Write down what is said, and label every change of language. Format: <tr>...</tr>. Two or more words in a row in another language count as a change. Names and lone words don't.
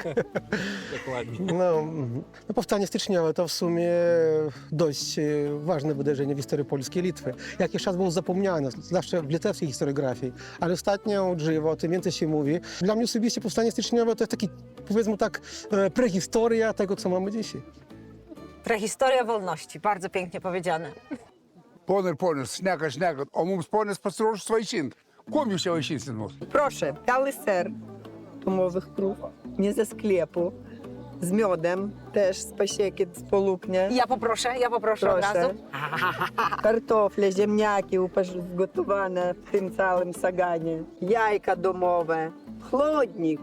<pl>No, powstanie styczniowe to w sumie dość ważne wydarzenie w historii Polski i Litwy. Jakiś czas było zapomniane, zwłaszcza w litewskiej historiografii, ale ostatnio od żywo o tym więcej się mówi. Dla mnie osobiście powstanie styczniowe to jest taki, powiedzmy tak, prehistoria tego, co mamy dzisiaj. Prehistoria wolności, bardzo pięknie powiedziane.</pl> <lt>Ponai ir ponios, šneka, o mums ponios pasiruošus vaišint. Kuom jūs čia vaišinsit mus?</lt> <pl>Proszę, biały ser domowych krów, nie ze sklepu, z miodem, też z pasiekiet, z polupnia. Ja poproszę od Proszę. razu. Kartofle, ziemniaki gotowane w tym całym saganie. Jajka domowe, chłodnik.</pl>